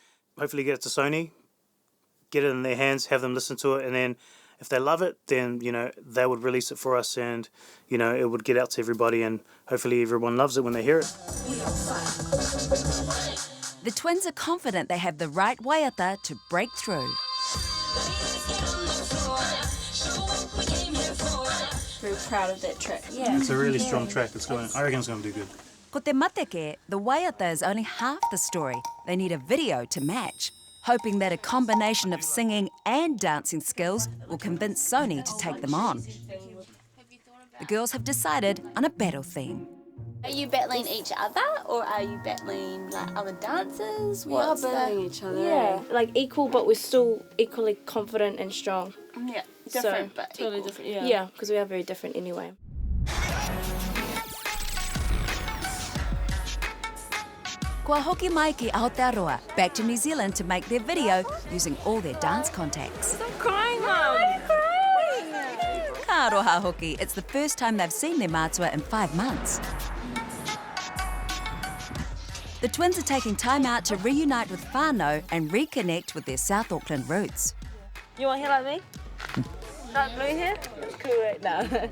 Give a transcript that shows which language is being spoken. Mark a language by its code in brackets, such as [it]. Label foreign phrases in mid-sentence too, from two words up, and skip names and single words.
[en] Hopefully get it to Sony, get it in their hands, have them listen to it, and then if they love it, then, they would release it for us and, it would get out to everybody and hopefully everyone loves it when they hear it. The twins are confident they have the right waiata to break through. Very proud of that track. Yeah. It's a really strong track. I reckon it's going to do good. [mi] Ko te mateke, [en] the waiata is only half the story. They need a video to match, hoping that a combination of singing and dancing skills will convince Sony to take them on. The girls have decided on a battle theme. Are you battling each other or are you battling other dancers? We are battling each other. Yeah, equal, but we're still equally confident and strong. Yeah, different but totally equal. Different. Yeah, because we are very different anyway. [mi] Kua hoki mai ki Aotearoa, [en] back to New Zealand to make their video using all their dance contacts. Stop crying, Mum. [mi] Ka aroha hoki, [en] it's the first time they've seen their mātua in 5 months. The twins are taking time out to reunite with whānau and reconnect with their South Auckland roots. You want hair like me? Dark blue hair? That's cool right now.